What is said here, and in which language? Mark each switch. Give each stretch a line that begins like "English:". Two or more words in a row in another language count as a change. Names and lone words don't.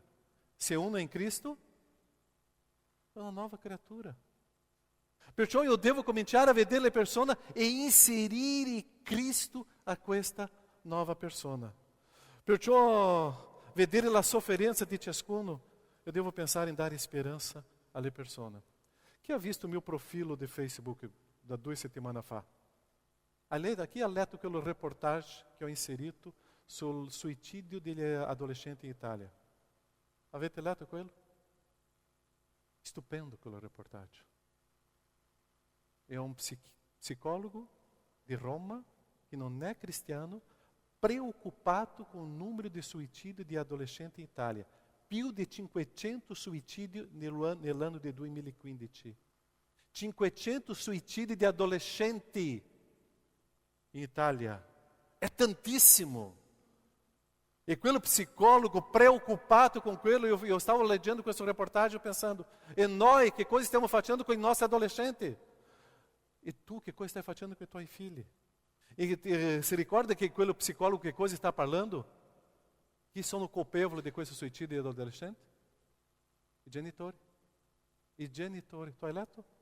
Italian: Se uno è in Cristo, è una nuova creatura. Perciò io devo cominciare a vedere le persone e inserire Cristo a questa nuova persona. Perciò vedere la sofferenza di ciascuno,
Portuguese: eu devo pensare em dar esperança
Italian: alle persone. Chi ha visto
Portuguese: o meu
Italian: profilo de Facebook da 2 settimane fa? Chi ha letto quello reportage che ho inserito sul suicidio degli adolescenti in Italia? Avete letto quello? Stupendo quello reportage.
Portuguese: é um psicólogo de Roma, que não é cristiano, preocupado com o número de suicídios de
Italian: adolescenti in Italia. Più di 500 suicidi nell'anno di 2015. 500 suicidi di adolescenti in Italia. È tantissimo. E quello psicólogo preoccupato com quello,
Portuguese: eu estava
Italian: leggendo questa reportagem pensando, e noi che cosa stiamo facendo con i nostri adolescenti? E tu che cosa stai facendo com i tuoi figli? E si ricorda che quello psicólogo che cosa sta parlando? Chi sono colpevoli di questo suicidio di adolescenti? I genitori. I genitori. Tu hai letto?